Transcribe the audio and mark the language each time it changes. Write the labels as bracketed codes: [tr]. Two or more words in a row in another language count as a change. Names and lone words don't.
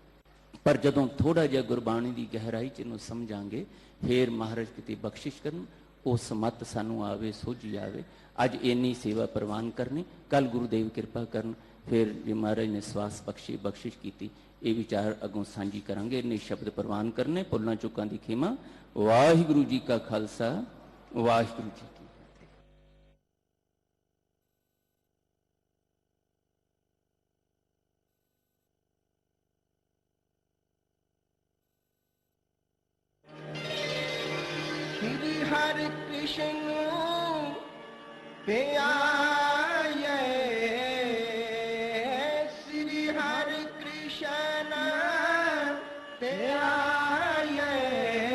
[pa] ਪਰ ਜਦੋਂ ਥੋੜਾ ਜਿਹਾ ਗੁਰਬਾਣੀ ਦੀ ਗਹਿਰਾਈ 'ਚ ਇਹਨੂੰ ਸਮਝਾਂਗੇ, ਫੇਰ ਮਹਾਰਾਜ ਕਿਤੇ ਬਖਸ਼ਿਸ਼ ਕਰਨ, ਉਹ ਸਮੱਤ ਸਾਨੂੰ ਆਵੇ, ਸੋਝੀ ਆਵੇ। ਅੱਜ ਇੰਨੀ ਸੇਵਾ ਪ੍ਰਵਾਨ ਕਰਨੀ, ਕੱਲ ਗੁਰੂਦੇਵ ਕਿਰਪਾ ਕਰਨ, ਫਿਰ ਜੇ ਮਹਾਰਾਜ ਨੇ ਸਵਾਸ ਬਖਸ਼ਿਸ਼ ਕੀਤੀ, ਇਹ ਵਿਚਾਰ ਅੱਗੋਂ ਸਾਂਝੀ ਕਰਾਂਗੇ। ਇੰਨੇ ਸ਼ਬਦ ਪ੍ਰਵਾਨ ਕਰਨੇ, ਭੁੱਲਾਂ ਚੁੱਕਾਂ ਦੀ ਖਿਮਾ। ਵਾਹਿਗੁਰੂ ਜੀ ਕਾ ਖਾਲਸਾ, ਵਾਹਿਗੁਰੂ ਜੀ ਕੀ ਫਤਿਹ। [hi] श्री हरे कृष्ण पियाये, श्री हरे कृष्ण पियाये.